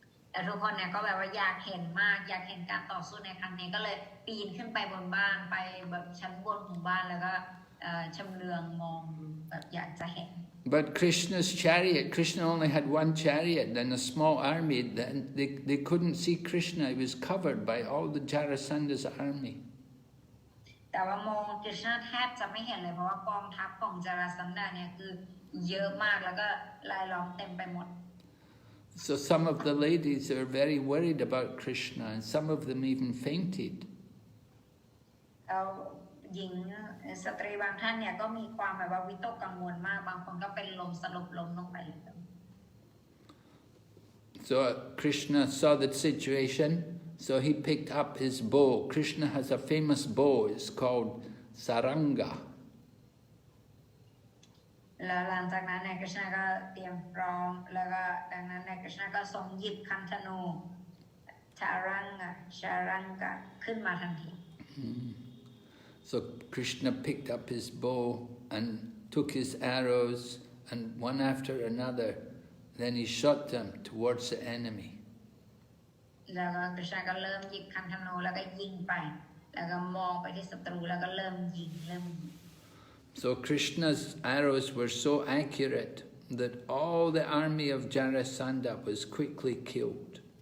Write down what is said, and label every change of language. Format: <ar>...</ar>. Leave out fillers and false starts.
<th>แต่ทุกคนเนี่ยก็แบบว่าอยากเห็นมากอยากเห็นการต่อสู้ในครั้งนี้ก็เลยปีนขึ้นไปบนบ้านไปแบบชั้นบนของบ้านแล้วก็ชำเลืองมองแบบอยากจะเห็น</th> <en>But Krishna's chariot, Krishna only had one chariot and a small army. They couldn't see Krishna. He was covered by all the Jarasanda's army.</en> <th>แต่ว่ามองกฤษณะแทบจะไม่เห็นเลยเพราะว่ากองทัพของจาราสันดาเนี่ยคือเยอะมากแล้วก็ลายล้อมเต็มไปหมด</th> <en>So some of the ladies are very worried about Krishna and some of them even fainted.</en> <th>แล้วหญิงสตรีบางท่านเนี่ยก็มีความแบบว่าวิตกกังวลมากบางคนก็เป็นลมสลบล้มลงไปเลย</th> <en>So Krishna saw the situation, so he picked up his bow. Krishna has a famous bow, it's called Saranga.</en> <th>แล้วหลังจากนั้นเนี่ยกฤษณะก็เตรียมพร้อมแล้วก็ดังนั้นเนี่ยกฤษณะก็ทรงหยิบคันธนูชารังกะขึ้นมาทันที</th> <en>So Krishna picked up his bow and took his arrows and one after another, then he shot them towards the enemy.</en> <th>แล้วก็กฤษณะก็เริ่มหยิบคันธนูแล้วก็ยิงไปแล้วก็มองไปที่ศัตรูแล้วก็เริ่มยิง</th> <en>So Krishna's arrows were so accurate that all the army of Jarasandha was quickly killed.</en>